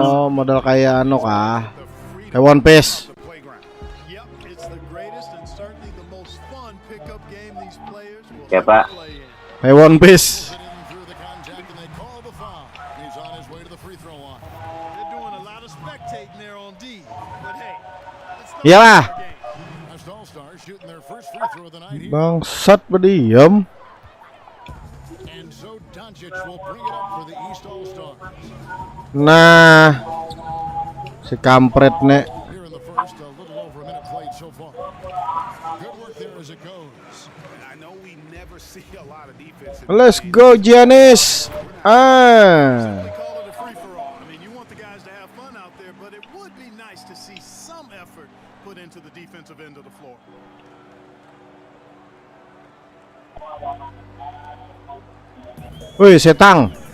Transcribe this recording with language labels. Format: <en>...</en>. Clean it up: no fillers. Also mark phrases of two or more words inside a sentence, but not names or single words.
<id>Oh, modal kayak anu kah? Kayak One Piece. Ya Pak. Kayak One Piece. Iyalah. Bangsat berdiam. Nah, si kampret nek.</id> <en>Let's go Giannis.</en> <id>Wih, setang.</id>